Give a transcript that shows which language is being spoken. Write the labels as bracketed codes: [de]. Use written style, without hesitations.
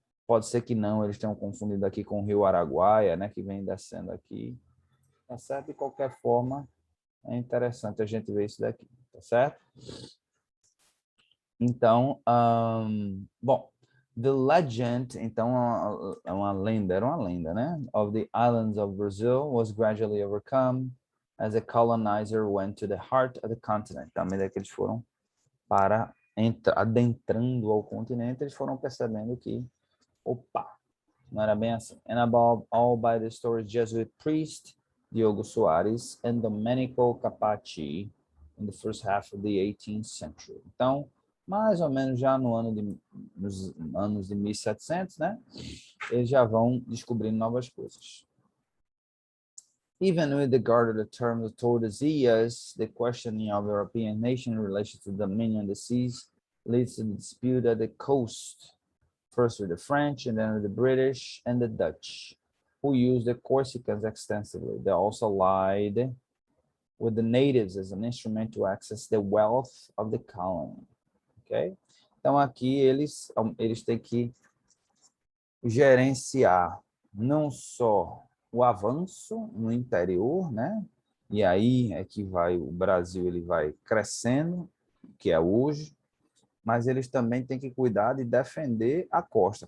[pt] Pode ser que não, eles tenham confundido aqui com o Rio Araguaia, né? Que vem descendo aqui. Tá certo? De qualquer forma, é interessante a gente ver isso daqui, tá certo? Então, bom, [en] the legend, [pt] então, é uma lenda, era uma lenda, né? [en] Of the islands of Brazil was gradually overcome as a colonizer went to the heart of the continent. [pt] À medida que eles foram para adentrando ao continente, eles foram percebendo que, opa, não era bem assim. [en] And above all by the story Jesuit priest Diogo Soares and Domenico Capaci in the first half of the 18th century. [pt] Então, mais ou menos já nos anos de 1700, né? Eles já vão descobrindo novas coisas. [en] Even with regard to the term of Tordesillas, the questioning of European nation in relation to the dominion of the seas leads to the dispute at the coast, first with the French and then with the British and the Dutch, who used the Corsicans extensively. They also allied with the natives as an instrument to access the wealth of the colony. Ok? [pt] Então, aqui eles têm que gerenciar não só o avanço no interior, né? E aí é que o Brasil ele vai crescendo, que é hoje, mas eles também têm que cuidar de defender a costa.